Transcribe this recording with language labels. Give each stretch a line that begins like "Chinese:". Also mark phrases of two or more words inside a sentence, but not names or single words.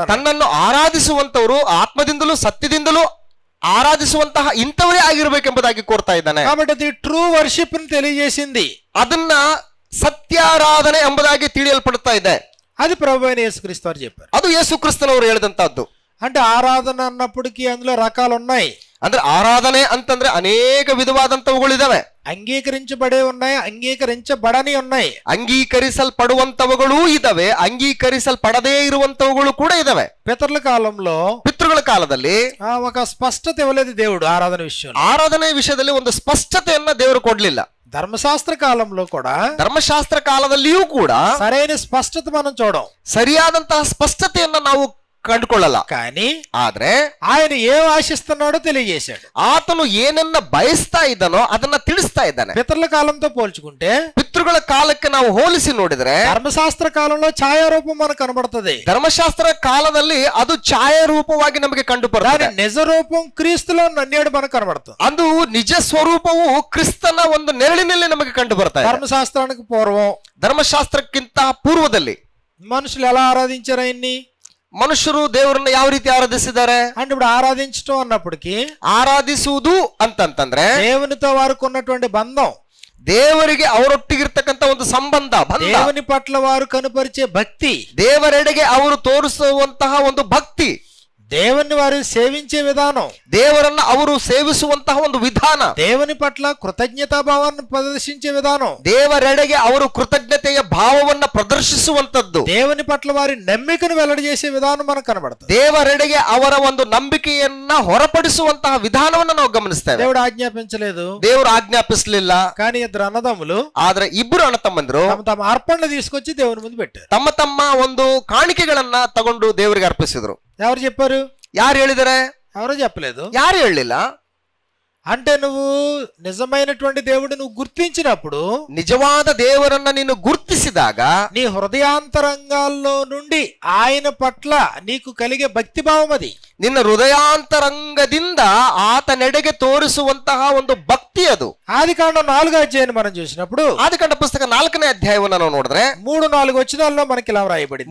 Kannada: ತನ್ನನ್ನು ಆರಾಧಿಸುವಂತವರು ಆತ್ಮದಿಂದಲೂ ಸತ್ಯದಿಂದಲೂ ಆರಾಧಿಸುವಂತಹ ಇಂಥವರೇ ಆಗಿರಬೇಕೆಂಬುದಾಗಿ ಕೋರ್ತಾ ಇದ್ದಾನೆ.
Telugu: కాబట్టి అది
English: true worship
Telugu: ని తెలియజేసింది.
Kannada: ಅದನ್ನ ಸತ್ಯಾರಾಧನೆ ಎಂಬುದಾಗಿ ತಿಳಿಯಲ್ಪಡ್ತಾ ಇದೆ.
Telugu: అది ప్రభువైన యేసుక్రీస్తు వారు చెప్పారు.
Kannada: ಅದು ಯೇಸು ಕ್ರಿಸ್ತನವರು ಹೇಳಿದಂತಹದ್ದು.
Telugu: అంటే ఆరాధన అన్నప్పటికీ అందులో రకాలు ఉన్నాయి.
Kannada: ಅಂದ್ರೆ ಆರಾಧನೆ ಅಂತಂದ್ರೆ ಅನೇಕ ವಿಧವಾದಂತವುಗಳಿದಾವೆ.
Telugu: అంగీకరించబడే ఉన్నాయి, అంగీకరించబడని ఉన్నాయి.
Kannada: ಅಂಗೀಕರಿಸಲ್ಪಡುವಂತವುಗಳೂ ಇದಾವೆ, ಅಂಗೀಕರಿಸಲ್ಪಡದೇ ಇರುವಂತವುಗಳು ಕೂಡ ಇದಾವೆ.
Telugu: పితరుల కాలంలో
Kannada: ಪಿತೃಗಳ ಕಾಲದಲ್ಲಿ
Telugu: ఒక స్పష్టత ఇవ్వలేదు దేవుడు ఆరాధన విషయంలో.
Kannada: ಆರಾಧನೆ ವಿಷಯದಲ್ಲಿ ಒಂದು ಸ್ಪಷ್ಟತೆಯನ್ನ ದೇವರು ಕೊಡ್ಲಿಲ್ಲ.
Telugu: ధర్మశాస్త్ర కాలంలో కూడా
Kannada: ಧರ್ಮಶಾಸ್ತ್ರ ಕಾಲದಲ್ಲಿಯೂ ಕೂಡ
Telugu: సరైన స్పష్టత మనం చూడం.
Kannada: ಸರಿಯಾದಂತಹ ಸ್ಪಷ್ಟತೆಯನ್ನ ನಾವು ಕಂಡುಕೊಳ್ಳಲ್ಲ.
Telugu: కానీ
Kannada: ಆದ್ರೆ
Telugu: ఆయన ఏం ఆశిస్తున్నాడో తెలియజేశాడు.
Kannada: ಆತನು ಏನನ್ನ ಬಯಸ್ತಾ ಇದ್ದಾನೋ ಅದನ್ನ ತಿಳಿಸ್ತಾ ಇದ್ದಾನೆ.
Telugu: పితరుల కాలంతో పోల్చుకుంటే
Kannada: ಪಿತೃಗಳ ಕಾಲಕ್ಕೆ ನಾವು ಹೋಲಿಸಿ ನೋಡಿದ್ರೆ
Telugu: ధర్మశాస్త్ర కాలంలో ఛాయారూపం మనకు కనబడుతుంది.
Kannada: ಧರ್ಮಶಾಸ್ತ್ರ ಕಾಲದಲ್ಲಿ ಅದು ಛಾಯಾರೂಪವಾಗಿ ನಮಗೆ ಕಂಡು ಬರ್ತದೆ.
Telugu: దాని నిజ రూపం క్రీస్తులో నేడు మనకు కనబడుతుంది.
Kannada: ಅದು ನಿಜ ಸ್ವರೂಪವು ಕ್ರಿಸ್ತನ ಒಂದು ನೆರಳಿನಲ್ಲಿ ನಮಗೆ ಕಂಡು ಬರ್ತಾ ಇದೆ.
Telugu: ధర్మశాస్త్రానికి పూర్వం
Kannada: ಧರ್ಮಶಾಸ್ತ್ರಕ್ಕಿಂತ ಪೂರ್ವದಲ್ಲಿ
Telugu: మనుషులు ఎలా ఆరాధించారు ఆయన్ని?
Kannada: ಮನುಷ್ಯರು ದೇವರನ್ನ ಯಾವ ರೀತಿ ಆರಾಧಿಸಿದ್ದಾರೆ
Telugu: అంటే ఇప్పుడు ఆరాధించడం అన్నప్పటికీ
Kannada: ಆರಾಧಿಸುವುದು ಅಂತಂತಂದ್ರೆ
Telugu: దేవునితో వారికి ఉన్నటువంటి బంధం,
Kannada: ದೇವರಿಗೆ ಅವರೊಟ್ಟಿಗಿರ್ತಕ್ಕಂಥ ಒಂದು ಸಂಬಂಧ,
Telugu: దేవుని పట్ల వారు కనుపరిచే భక్తి,
Kannada: ದೇವರೆಡೆಗೆ ಅವರು ತೋರಿಸುವಂತಹ ಒಂದು ಭಕ್ತಿ,
Telugu: దేవుని వారు సేవించే విధానం,
Kannada: ದೇವರನ್ನ ಅವರು ಸೇವಿಸುವಂತಹ ಒಂದು ವಿಧಾನ,
Telugu: దేవుని పట్ల కృతజ్ఞతాభావాన్ని ప్రదర్శించే విధానం,
Kannada: ದೇವರೆಡೆಗೆ ಅವರು ಕೃತಜ್ಞತೆಯ ಭಾವವನ್ನ ಪ್ರದರ್ಶಿಸುವಂತದ್ದು,
Telugu: దేవుని పట్ల వారి నమ్మికను వెల్లడిచేసే విధానం మనకు కనబడుతుంది.
Kannada: ದೇವರೆಡೆಗೆ ಅವರ ಒಂದು ನಂಬಿಕೆಯನ್ನ ಹೊರಪಡಿಸುವಂತಹ ವಿಧಾನವನ್ನ ನಾವು ಗಮನಿಸ್ತೇವೆ.
Telugu: దేవుడు ఆజ్ఞాపించలేదు,
Kannada: ದೇವರು ಆಜ್ಞಾಪಿಸಲಿಲ್ಲ.
Telugu: కానీ ఇద్దరు అన్నదమ్ములు
Kannada: ಆದ್ರೆ ಇಬ್ಬರು ಅಣ್ಣ ತಮ್ಮಂದ್ರು
Telugu: తమ అర్పణలు తీసుకొచ్చి దేవుని ముందు పెట్టారు.
Kannada: ತಮ್ಮ ತಮ್ಮ ಒಂದು ಕಾಣಿಕೆಗಳನ್ನ ತಗೊಂಡು ದೇವರಿಗೆ ಅರ್ಪಿಸಿದ್ರು.
Telugu: ఎవరు చెప్పారు?
Kannada: ಯಾರು ಹೇಳಿದರೆ?
Telugu: ఎవరో చెప్పలేదు.
Kannada: ಯಾರು ಹೇಳಲಿಲ್ಲ.
Telugu: అంటే నువ్వు నిజమైనటువంటి దేవుడు నువ్వు గుర్తించినప్పుడు,
Kannada: ನಿಜವಾದ ದೇವರನ್ನ ನೀನು ಗುರ್ತಿಸಿದಾಗ
Telugu: నీ హృదయాంతరంగాల్లో నుండి ఆయన పట్ల నీకు కలిగే భక్తి భావం అది.
Kannada: ನಿನ್ನ ಹೃದಯಾಂತರಂಗದಿಂದ ಆತನೆಡೆಗೆ ತೋರಿಸುವಂತಹ ಒಂದು ಭಕ್ತಿ ಅದು.
Telugu: ఆదికాండం 4వ అధ్యాయాన్ని మనం చూసినప్పుడు,
Kannada: ಆದಿಕಾಂಡ ಪುಸ್ತಕ 4ನೇ ಅಧ್ಯಾಯವನ್ನ ನಾವು ನೋಡಿದ್ರೆ
Telugu: 3-4 వచనాల్లో మనకి ఇలా వ్రాయబడింది.